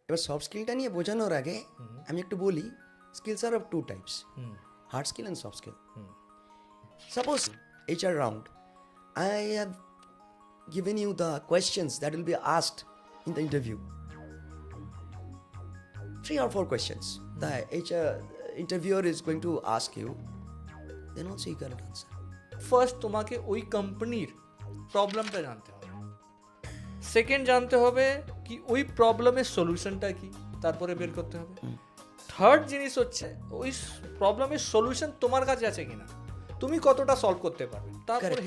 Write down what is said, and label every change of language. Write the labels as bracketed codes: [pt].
[bn] এবার সফট স্কিলটা নিয়ে বোঝানোর আগে আমি একটু বলি [en] Skills are of two types, hard skill and soft skill. Suppose HR round, I have given you the questions that will be asked in the interview. 3 or 4 questions the HR interviewer is going to ask you, then also you cannot answer. [bn] First তোমাকে ওই কোম্পানির প্রবলেমটা জানতে হবে, second জানতে হবে কি ওই প্রবলেমের সলিউশনটা কি, তারপরে বের করতে হবে। থার্ড জিনিস হচ্ছে ওই প্রবলেমের সলিউশন তোমার কাছে আছে কিনা, তুমি কতটা সলভ করতে পারবে, তারপরে